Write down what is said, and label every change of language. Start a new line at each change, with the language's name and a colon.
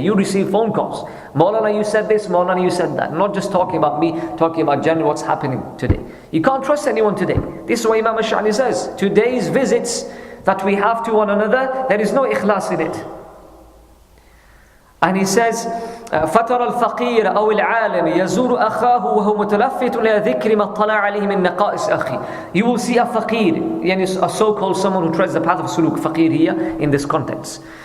English: You receive phone calls. Maulana, you said this, Maulana, you said that. Not just talking about me, talking about generally what's happening today. You can't trust anyone today. This is what Imam Sha'rani says. Today's visits that we have to one another, there is no ikhlas in it. And he says,
Arabic: فَتَرَى الْفَقِيرَ أَوْ الْعَالِمِ يَزُورُ أَخَاهُ وَهُوَ مُتَلَفِّتٌ إِلَى ذِكْرِ مَا اطَّلَعَ عَلَيْهِ مِنْ نَقَائِصِ أَخِي.
English: You will see a faqir, a so-called someone who treads the path of suluk, faqir here in this context.